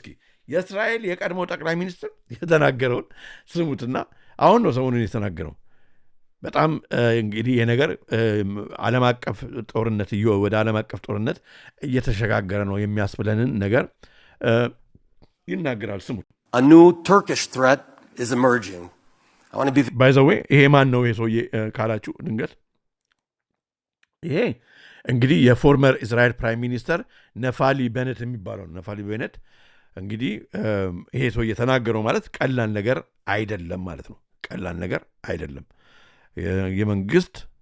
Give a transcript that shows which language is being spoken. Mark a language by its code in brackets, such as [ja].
[am] እስኪ የእስራኤል የቀድሞ ጠቅላይ ሚኒስትር የተናገረውን ስሙትና አሁን ነው ሰሞኑን የተናገረው። በጣም እንግዲህ የነገር ዓለም አቀፍ ጦርነት ወደ ዓለም አቀፍ ጦርነት እየተሸጋገረ ነው የሚያስብለንን ነገር ይናገራል። ስሙ [en] A new Turkish threat is emerging. I want to be By the way [am] ይሄ ማን ነው ይሄ ሰውዬ ካላችሁ ድንገት ይሄ እንግዲህ የፎርመር እስራኤል ፕራይም ሚኒስተር ነፋሊ ቤኔት የሚባለው ነፋሊ ቤኔት እንግዲህ ይሄ ሰውዬ ተናገረው ማለት ቀላል ነገር አይደለም ማለት ነው። ቀላል ነገር አይደለም። የመንግስት